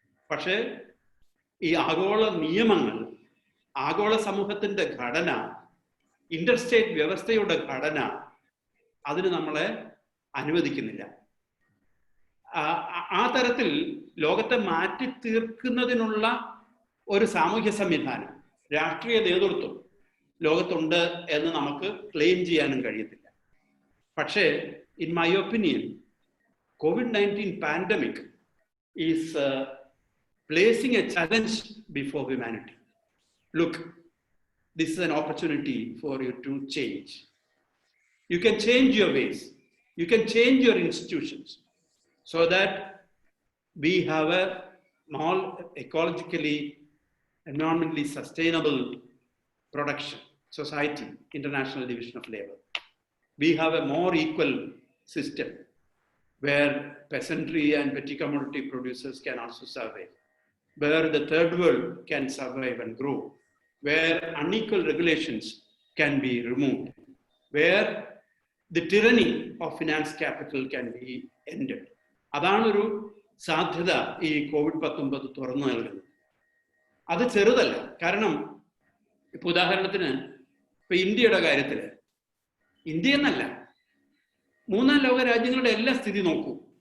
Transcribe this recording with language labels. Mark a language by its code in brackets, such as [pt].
[ml] പക്ഷേ ഈ ആഗോള നിയമങ്ങൾ, ആഗോള സമൂഹത്തിന്റെ ഘടന, ഇന്റർസ്റ്റേറ്റ് വ്യവസ്ഥയുടെ ഘടന അതിന് നമ്മളെ അനുവദിക്കുന്നില്ല. ആ തരത്തിൽ ലോകത്തെ മാറ്റി തീർക്കുന്നതിനുള്ള ഒരു സാമൂഹ്യ സംവിധാനം, രാഷ്ട്രീയ നേതൃത്വം ലോകത്തുണ്ട് എന്ന് നമുക്ക് ക്ലെയിം ചെയ്യാനും കഴിയത്തില്ല. പക്ഷേ [en] In my opinion, COVID-19 pandemic is placing a challenge before humanity. Look, this is an opportunity for you to change. You can change your ways. You can change your institutions so that we have a more ecologically, environmentally sustainable production society, international division of labor. We have a more equal system where peasantry and petty commodity producers can also survive, where the third world can survive and grow, where unequal regulations can be removed, where the tyranny of finance capital can be ended. [ml] അതാണൊരു സാധ്യത ഈ COVID-19 തുറന്നു നൽകുന്നത്. അത് ചെറുതല്ല. കാരണം ഇപ്പൊ ഉദാഹരണത്തിന് ഇപ്പൊ ഇന്ത്യയുടെ കാര്യത്തിൽ, ഇന്ത്യ എന്നല്ല, മൂന്നാം ലോക രാജ്യങ്ങളുടെ എല്ലാ സ്ഥിതി നോക്കൂ.